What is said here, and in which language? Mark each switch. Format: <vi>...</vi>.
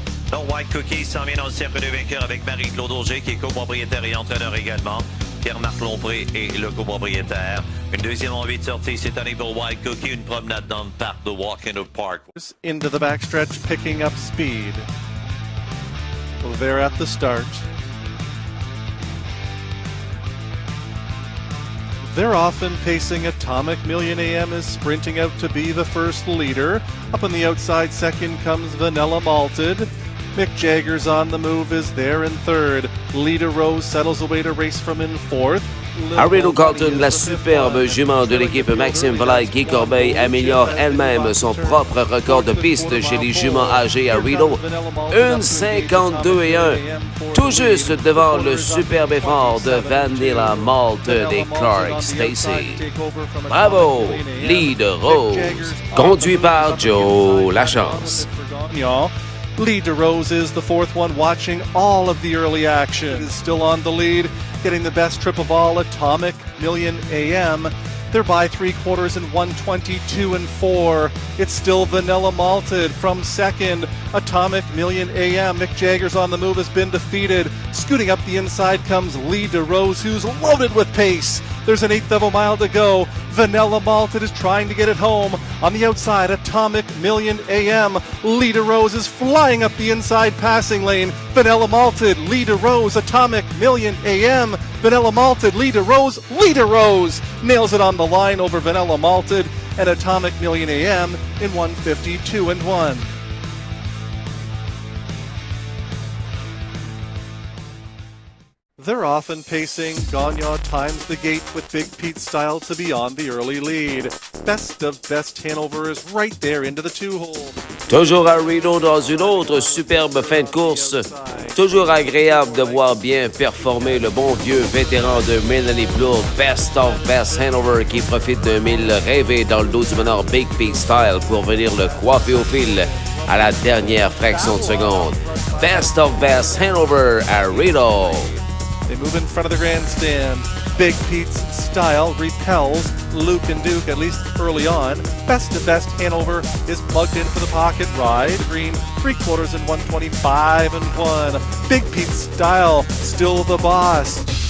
<fr>Donc White Cookie s'en vient dans le cercle de vainqueurs avec Marie-Claude Auger qui est copropriétaire et entraîneur également. Pierre-Marc Lompré est le copropriétaire. Une deuxième envie de sortie cette année pour White Cookie, une promenade dans le parc de Walk in the Park.</fr> <en>Into the backstretch, picking up speed. Well, they're at the start. They're often pacing. Atomic Million AM is sprinting out to be the first leader. Up on the outside second comes Vanilla Malted. Mick Jagger's on the move is there in third. Lita Rose settles away to race from in fourth.</en> <fr>Arido Carlton, la superbe jument de l'équipe Maxime Valaille-Guy Corbeil, améliore elle-même son propre record de piste chez les juments âgés à Rideau. Une 52 et 1, tout juste devant le superbe effort de Vanilla Malt des Clark Stacy. Bravo, Lead Rose, conduit par Joe Lachance.</fr> <en>Lead Rose is the fourth one, watching all of the early action. Is still on the lead, getting the best trip of all, Atomic Million AM. They're by 3/4 in 122 and 4. It's still Vanilla Malted from second. Atomic Million AM. Mick Jagger's on the move, has been defeated. Scooting up the inside comes Lee DeRose, who's loaded with pace. There's an eighth of a mile to go. Vanilla Malted is trying to get it home. On the outside, Atomic Million AM. Lee DeRose is flying up the inside passing lane. Vanilla Malted, Lee DeRose, Atomic Million AM. Vanilla Malted, Lee DeRose, Lee DeRose nails it on the line over Vanilla Malted and Atomic Million AM in 152 and 1. They're often pacing. Gagnon times the gate with Big Pete style to be on the early lead. Best of Best Hanover is right there into the two-hole.</en> <fr>Toujours à Rideau dans une autre superbe fin de course. Toujours agréable de voir bien performer le bon vieux vétéran de Mélanie Plourde, Best of Best Hanover, qui profite d'un mille rêvé dans le dos du meneur Big Pete Style pour venir le coiffer au fil à la dernière fraction de seconde. Best of Best Hanover à Rideau.</fr> <en>They move in front of the grandstand. Big Pete's style repels Luke and Duke, at least early on. Best of Best Hanover is plugged in for the pocket ride. Green 3/4 in 125 and 1. Big Pete's style still the boss.</en>